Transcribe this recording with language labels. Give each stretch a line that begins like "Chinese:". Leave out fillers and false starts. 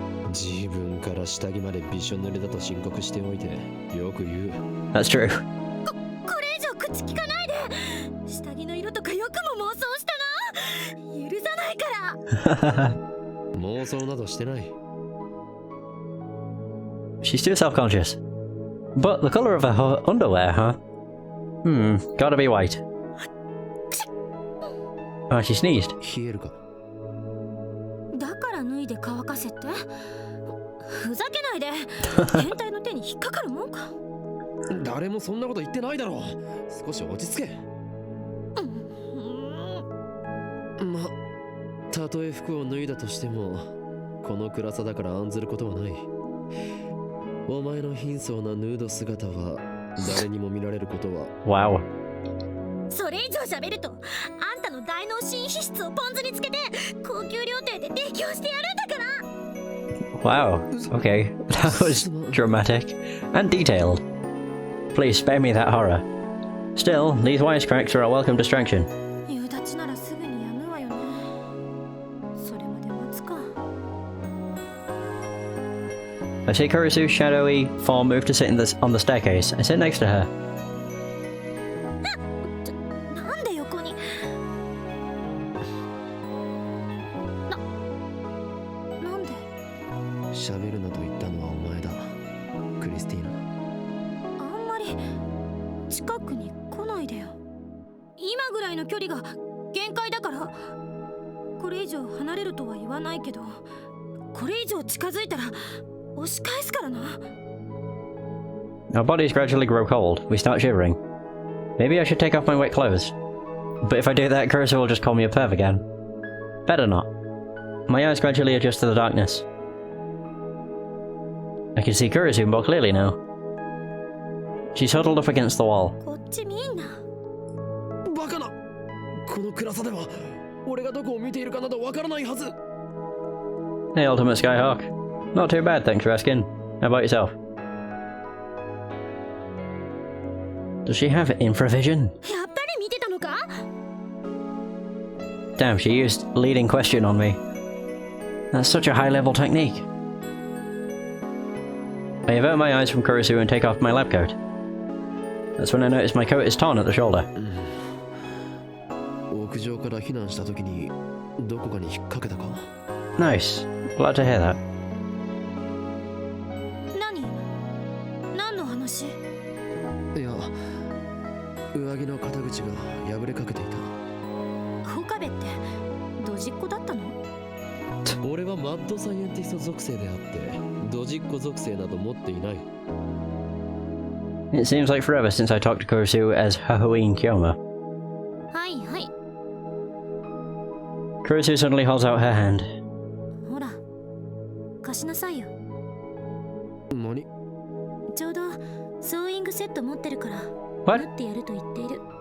Japanese: 自分から下着までびしょ濡れだと申告しておいてよく言う
English: That's true.
Japanese: これ以上口聞かないで下着の色とかよくも妄想したな許さないから妄想などしてない
English: She's too self-conscious. But the colour of her underwear, huh? Gotta be white. Oh, she sneezed.
Japanese: 冷えるかだから脱いで乾かせってふざけないで。変態の手に引っかかるもんか。誰もそんなこと言ってないだろう。少し落ち着け。ま、たとえ服を脱いだとしてもこの暗さだから案ずることはない。お前の貧相なヌード姿は誰にも見られることは。
English: Wow.
Japanese: それ以上喋ると、あんたの大脳新皮質をポン酢につけて高級料亭で提供してやるんだから。
English: Wow. Okay. That was dramatic and detailed. Please spare me that horror. Still, these wisecracks are a welcome distraction.
Japanese: 夕立ならすぐにやむわよね。それまで待つか。
English: I see Kurisu's shadowy form move to sit on the staircase. I sit next to her.
Japanese: なんで横に。なんで。喋るなと言ったのはお前だ、クリスティーナ。あんまり近くに来ないでよ。今ぐらいの距離が限界だから。これ以上離れるとは言わないけど、これ以上近づいたら押し返すからな。
English: Our bodies gradually grow cold. We start shivering. Maybe I should take off my wet clothes. But if I do that, Kurisu will just call me a perv again. Better not. My eyes gradually adjust to the darkness. I can see Kurisu more clearly now. She's huddled up against the wall.
Japanese: こっち見んな。バカな。この暗さでは俺がどこを見ているかなどわからないはず。
English: Hey, Ultimate Skyhawk. Not too bad, thanks for asking. How about yourself? Does she have infravision?
Japanese: やっぱり見てたのか。
English: Damn, she used leading question on me. That's such a high-level technique. I avert my eyes from Kurisu and take off my lab coat. That's when I notice my coat is torn at the shoulder.
Japanese: 屋上から避難した時にどこかに引っ掛けたか。
English: Nice. Glad to hear that.
Japanese: 何の話。いや、上着の肩口が破れかけていた。岡部ってドジっ子だったの。俺はマッドサイエンティスト属性であってドジっ子属性など持っていない。
English: It seems like forever since I talked to Kurisu as Halloween Kyoma.
Japanese: はいはい。
English: Kurisu suddenly holds out her hand.
Japanese: ほら、貸しなさいよ。何？ちょうどソーイングセット持ってるから。
English: What?
Japanese: 縫ってやると言っている。